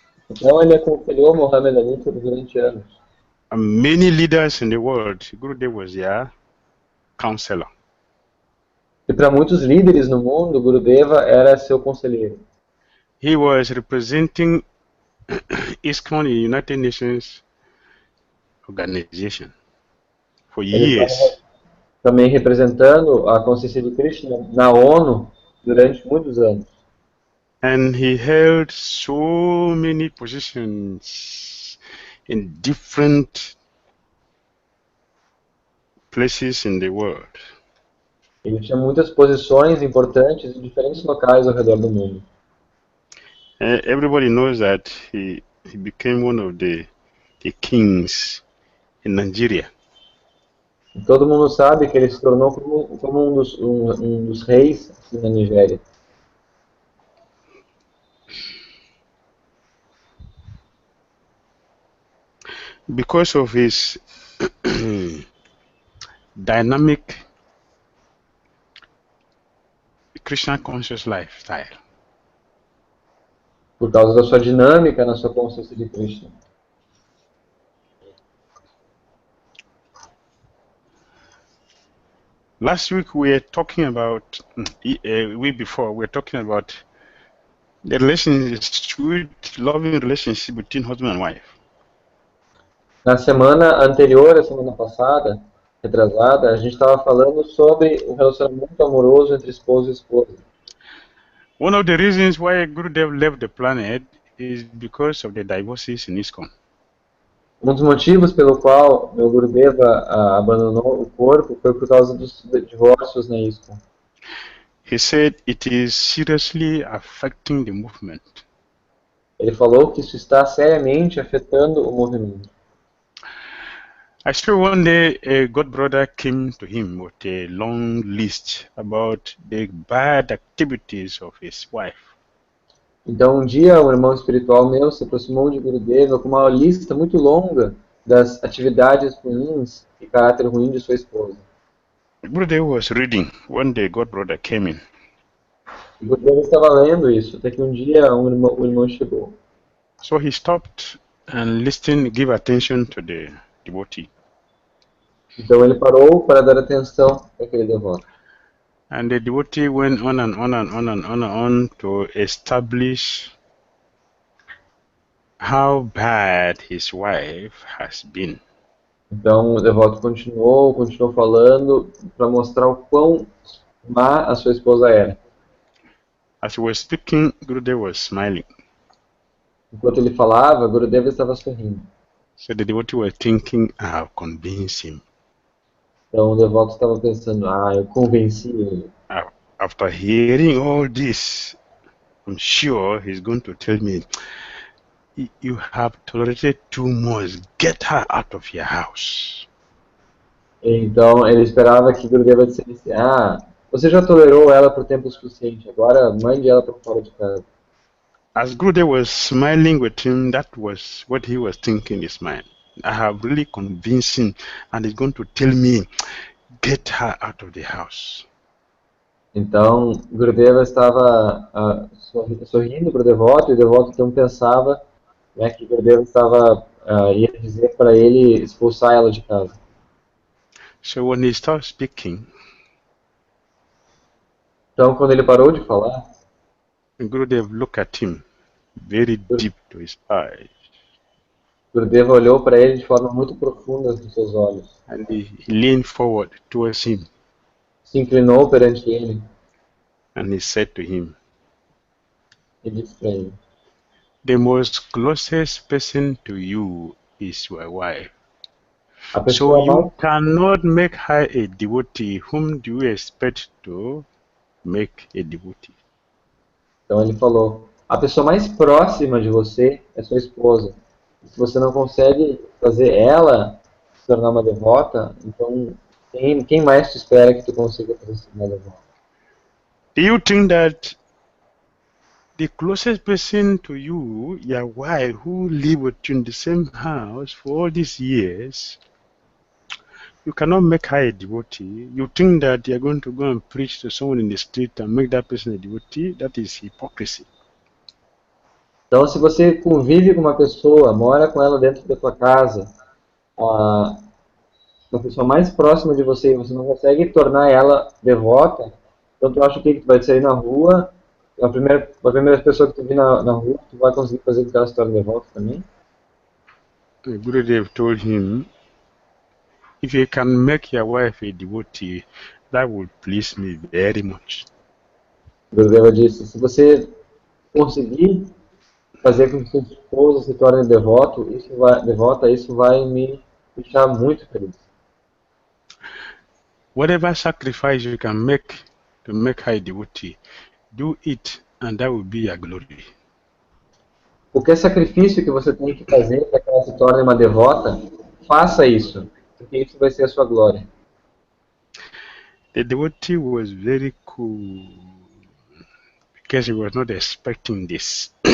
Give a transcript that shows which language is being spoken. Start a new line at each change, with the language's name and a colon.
Portuguese: Então, ele aconselhou Muhammad Ali por 20 anos.
English: And many leaders in the world, Gurudev was their counselor.
Portuguese: E para muitos líderes no mundo, Gurudeva era seu conselheiro.
English: He was representing ISKCON, the United Nations Organization, for
Portuguese: Ele
English: years.
Portuguese: estava também representando a consciência de Krishna na ONU durante muitos anos.
English: And he held so many positions in different places in the world.
Portuguese: Ele tinha muitas posições importantes em diferentes locais ao redor do mundo.
English: Everybody knows that he became one of the kings in Nigeria.
Portuguese: E todo mundo sabe que ele se tornou como um dos reis assim, na Nigéria.
English: Because of his dynamic Krishna conscious lifestyle.
Portuguese: Por causa da sua dinâmica na sua consciência de Krishna.
English: Last week we were talking about, week before, we were talking about the sweet, loving relationship between husband and wife.
Portuguese: Na semana anterior, a semana passada, retrasada, a gente estava falando sobre o relacionamento amoroso entre esposo e esposa.
English: One of the reasons why Gurudev left the planet is because of the divorces in ISKCON.
Portuguese: Um dos motivos pelo qual meu Gurudeva abandonou o corpo foi por causa dos divórcios na ISKCON.
English: He said it is seriously affecting the movement.
Portuguese: Ele falou que isso está seriamente afetando o movimento.
English: I still one day a god brother came to him with a long list about the bad activities of his wife.
Portuguese: Então, um dia, um irmão espiritual meu se aproximou de Gurudeva com uma lista muito longa das atividades ruins e caráter ruim de sua esposa.
English: Gurudev was reading when the god brother came in.
Portuguese: Gurudeva estava lendo isso, até que um dia o irmão chegou.
English: So he stopped and listened, give attention to the devotee.
Portuguese: Então ele parou para dar atenção para aquele devoto.
English: And the devotee went on and on and on and on and on to establish how bad his wife has been.
Portuguese: Então o devoto continuou falando para mostrar o quão má a sua esposa era.
English: As he was speaking, Gurudev was smiling.
Portuguese: Enquanto ele falava, Gurudeva estava sorrindo.
English: So the devotee was thinking, I'll convince him.
Portuguese: Então o devoto estava pensando, eu convenci ele.
English: After hearing all this, I'm sure he's going to tell me, you have tolerated too much. Get her out of your house.
Portuguese: Então ele esperava que Gurudeva dissesse, você já tolerou ela por tempo suficiente, agora mande ela para fora de casa.
English: As Gurudev was smiling with him, that was what he was thinking in his mind. I have really convinced him, and he's going to tell me, get her out of the house.
Portuguese: Então, Gurudeva estava sorrindo para o devoto, e o devoto então pensava que Gurudeva ia dizer para ele expulsar ela de casa.
English: So when he started speaking,
Portuguese: então quando ele parou de falar,
English: Gurudev looked at him very deep to his eyes.
Portuguese: Gurudeva olhou para ele de forma muito profunda nos seus olhos.
English: And he leaned forward towards him.
Portuguese: Se inclinou perante ele.
English: And he said to him,
Portuguese: e disse para ele,
English: the most closest person to you is your wife. So you cannot make her a devotee. Whom do you expect to make a devotee?
Portuguese: Então ele falou, a pessoa mais próxima de você é sua esposa. Se você não consegue fazer ela se tornar uma devota, então quem mais te espera que tu consiga fazer uma devota?
English: Do you think that the closest person to you, your wife, who live with you in the same house for all these years, you cannot make her a devotee? You think that you're going to go and preach to someone in the street and make that person a devotee? That is hypocrisy.
Portuguese: Então, se você convive com uma pessoa, mora com ela dentro da tua casa, uma pessoa mais próxima de você, e você não consegue tornar ela devota, então tu acha que tu vai sair na rua, a primeira pessoa que tu vir na rua, tu vai conseguir fazer com que ela se torne devota também?
English: The Gurudev told him, if you can make your wife a devotee, that would please me very much.
Portuguese: Gurudeva disse, se você conseguir fazer com que sua esposa se torne devota, isso vai me deixar muito feliz.
English: Whatever sacrifice you can make to make her a devotee, do it, and that will be your glory.
Portuguese: Qualquer sacrifício que você tem que fazer para que ela se torne uma devota, faça isso, porque isso vai ser a sua glória.
English: The devotee was very cool because he was not expecting this.